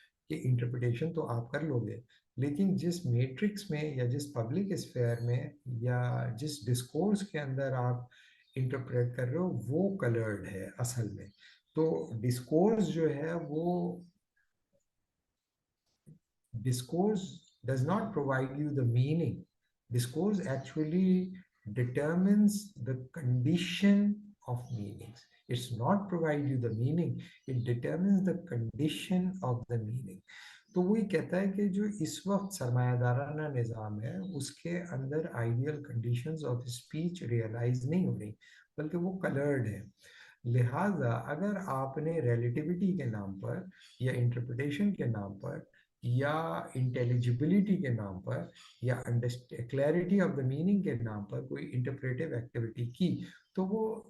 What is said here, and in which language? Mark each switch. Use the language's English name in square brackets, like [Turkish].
[Urdu] کہ انٹرپریٹیشن تو آپ کر لو گے، لیکن جس میٹرکس میں یا جس پبلک اسفیئر میں یا جس ڈسکورس کے اندر آپ انٹرپریٹ کر رہے ہو وہ کلرڈ ہے اصل میں۔ تو ڈسکورس جو ہے وہ [English] discourse does not provide you the meaning. Discourse actually determines the condition of meanings. It's not provide you the meaning, it determines the condition of the meaning. [Urdu] تو وہی کہتا ہے کہ جو اس وقت سرمایہ دارانہ نظام ہے اس کے اندر ideal conditions of speech realise نہیں ہو رہی، بلکہ وہ کلرڈ ہے۔ لہٰذا اگر آپ نے ریلیٹیوٹی کے نام پر یا انٹرپریٹیشن کے نام پر یا انٹیلیجبلٹی کے نام پر یا کلیئرٹی آف دا میننگ کے نام پر کوئی انٹرپریٹیو ایکٹیویٹی کی، تو وہ